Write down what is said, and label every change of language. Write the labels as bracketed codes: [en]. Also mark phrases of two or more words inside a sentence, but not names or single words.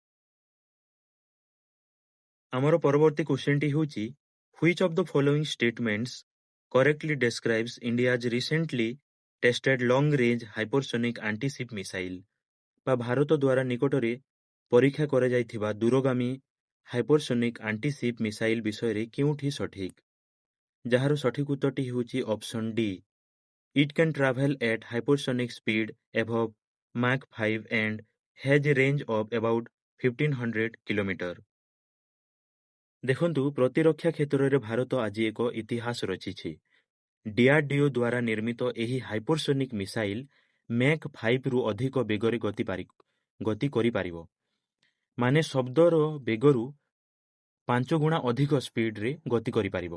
[or] ଆମର ପରବର୍ତ୍ତୀ କ୍ୱେଶ୍ଚିନ୍ଟି ହେଉଛି [en] which of the following statements correctly describes India's recently tested long range hypersonic antiship missile [or] ବା ଭାରତ ଦ୍ୱାରା ନିକଟରେ ପରୀକ୍ଷା କରାଯାଇଥିବା ଦୂରଗାମୀ [en] hypersonic antiship missile [or] ବିଷୟରେ କେଉଁଠି ସଠିକ୍? ଯାହାର ସଠିକ୍ ଉତ୍ତରଟି ହେଉଛି [en] option D it can travel at hypersonic speed above Mach 5 and has a range of about 1500 କିଲୋମିଟର। [or] ଦେଖନ୍ତୁ ପ୍ରତିରକ୍ଷା କ୍ଷେତ୍ରରେ ଭାରତ ଆଜି ଏକ ଇତିହାସ ରଚିଛି। ଡିଆର୍ଡିଓ ଦ୍ୱାରା ନିର୍ମିତ ଏହି [en] hypersonic missile [or] ମ୍ୟାକ୍ 5ରୁ ଅଧିକ ବେଗରେ ଗତି କରିପାରିବ। ମାନେ ଶବ୍ଦର ବେଗରୁ 5 ଗୁଣା ଅଧିକ ସ୍ପିଡ୍ରେ ଗତି କରିପାରିବ।